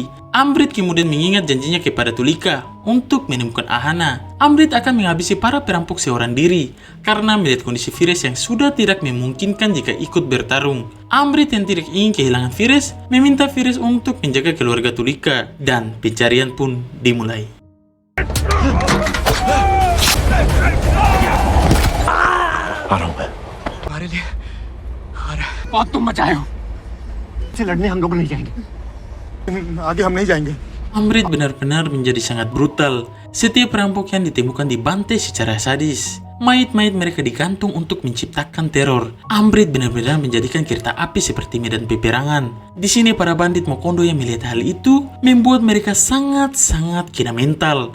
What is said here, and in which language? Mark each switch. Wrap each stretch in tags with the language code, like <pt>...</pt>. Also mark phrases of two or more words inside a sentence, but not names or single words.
<id>Amrit kemudian mengingat janjinya kepada Tulika untuk menemukan Ahana. Amrit akan menghabisi para perampok seorang diri karena melihat kondisi Firis yang sudah tidak memungkinkan jika ikut bertarung. Amrit yang tidak ingin kehilangan Firis meminta Firis untuk menjaga keluarga Tulika dan pencarian pun dimulai.</id> <hi>आ रहा हूं मैं. हमारे लिए आ रहा है. बहुत तुम मचाए हो. से लड़ने हम लोग नहीं जाएंगे. आगे हम नहीं जाएंगे.</hi> <id>Amrit benar-benar menjadi sangat brutal. Setiap perampok yang ditemukan dibantai secara sadis. Mayat-mayat mereka digantung untuk menciptakan teror. Amrit benar-benar menjadikan kereta api seperti medan peperangan. Di sini para bandit Mokondo yang melihat hal itu membuat mereka sangat-sangat kena mental.</id>